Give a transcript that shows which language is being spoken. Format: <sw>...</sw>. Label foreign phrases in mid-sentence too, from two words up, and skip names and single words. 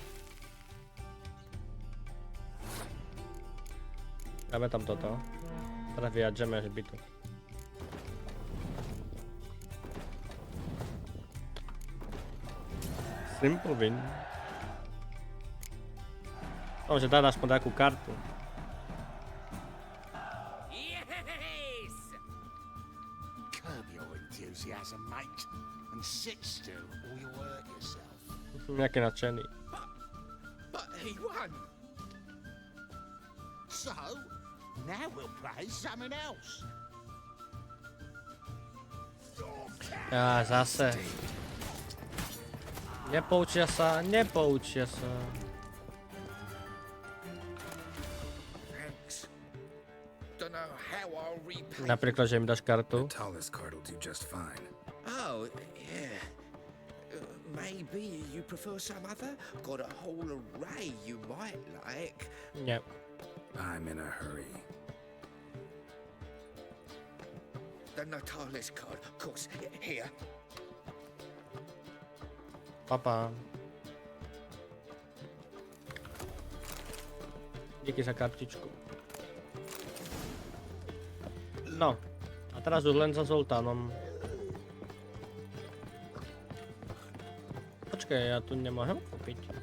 <sk>Dáme tam toto. Teraz vyjadžeme až bytu.</sk> <en>Simple win.</en> <sk>Že dá aspoň takú kartu. Yes!</sk> <en>Curb your enthusiasm, mate, and sit still or you'll hurt yourself.</en> <sk>Nejaký nadšený.</sk> <en>But he won. So, now we'll play something else.</en> <sk>Á, zase. Nepoučia sa, nepoučia sa. Napríklad, že im dáš kartu.</sk> <en>The tallest card will do just fine. Oh, yeah. Maybe you prefer some other? Got a whole array you might like.</en> <sk>Nie.</sk> <en>I'm in a hurry. The Natalis card, of course. Here.</en> <sk>Papa. Díky za kartičku. No. A teraz už len za Zoltánom. Počkaj, ja tu nemôžem kúpiť.</sk>